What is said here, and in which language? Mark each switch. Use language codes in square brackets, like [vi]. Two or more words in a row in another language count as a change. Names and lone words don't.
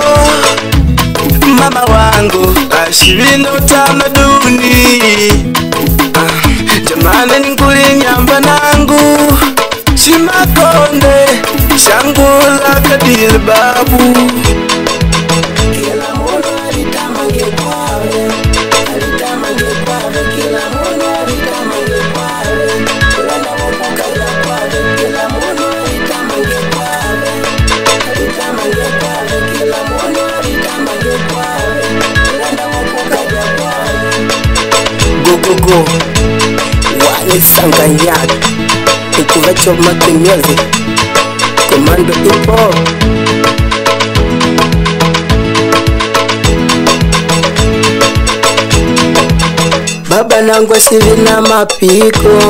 [sw] Mama wangu ashivina utamaduni. [kde] Jamani nikuli nyamba nangu Shimakonde shangula kadil babu. Kila munu alitamange kwawe, alitamange kwawe. Kila munu alitamange kwawe, kulanda wapukaja kwawe. Kila munu alitamange kwawe, alitamange kwawe. Kila munu alitamange kwawe, kulanda wapukaja kwawe. [en] Go go go [sw] Wale Sanganyaka Ikuvacho Maki Music Komando Ipo. [kde] Baba nangu asivina mapiko.